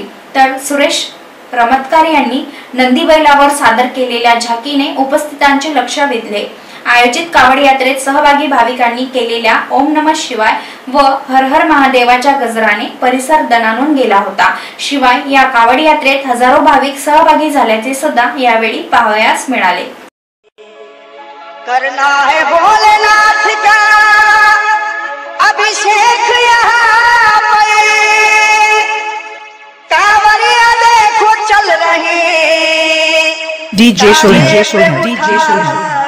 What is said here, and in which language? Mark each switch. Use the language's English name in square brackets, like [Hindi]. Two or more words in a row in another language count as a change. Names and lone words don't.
[Marathi] तर सुरेश रमतकर यांनी नंदी बैलावर सादर केलेल्या झाकीने उपस्थितांचे लक्ष वेधले। आयोजित कावड यात्रेत सहभागी भाविकांनी केलेल्या [Sanskrit] ओम नमः शिवाय [Marathi] व हर हर महादेवाच्या गजराने परिसर दणाणून गेला होता। शिवाय या कावड यात्रेत हजारो भाविक सहभागी झाल्याचे सुद्धा यावेळी पाहावयास मिळाले। [Hindi] करना है भोलेनाथ का अभिषेक यहाँ पे, कांवरिया देखो चल रहे डीजे शोरूम